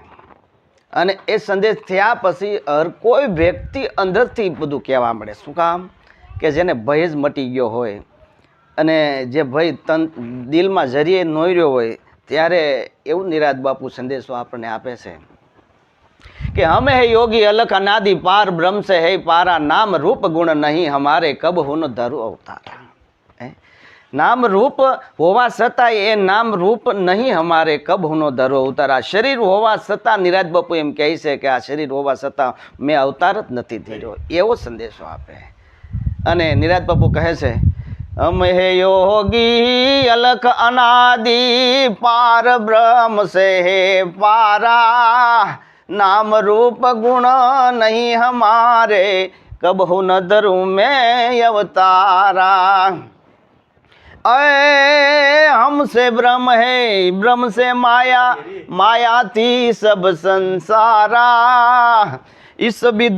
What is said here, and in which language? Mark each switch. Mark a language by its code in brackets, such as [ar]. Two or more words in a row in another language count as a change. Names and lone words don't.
[gu] અને એ સંદેશ થયા પછી હર કોઈ વ્યક્તિ અંદરથી બધું કહેવા મળે. શું કામ? કે જેને ભય જ મટી ગયો હોય, અને જે ભય દિલમાં જરીએ નોર્યો હોય, ત્યારે એવું નિરાત બાપુ સંદેશો આપણને આપે છે કે [hi] हमे हे योगी अलख अनादि पार ब्रह्म से है पारा, नाम रूप गुण नहीं हमारे कब हुन धरु अवतारा. [gu] નામ રૂપ હોવા છતાં એ [hi] नाम रूप नहीं हमारे कब हुनो धरो अवतारा. [gu] શરીર હોવા છતાં નિરાત બાપુ એમ કહે છે કે આ શરીર હોવા છતાં મેં અવતાર જ નથી ધર્યો, એવો સંદેશો આપે. અને નિરાત બાપુ કહે છે [hi] हम है योगी अलख अनादि पार ब्रह्म से है पारा नाम रूप गुण नहीं हमारे कबहु न धरूं मैं अवतारा अय हमसे ब्रह्म है ब्रह्म से माया माया थी सब संसारा इस विध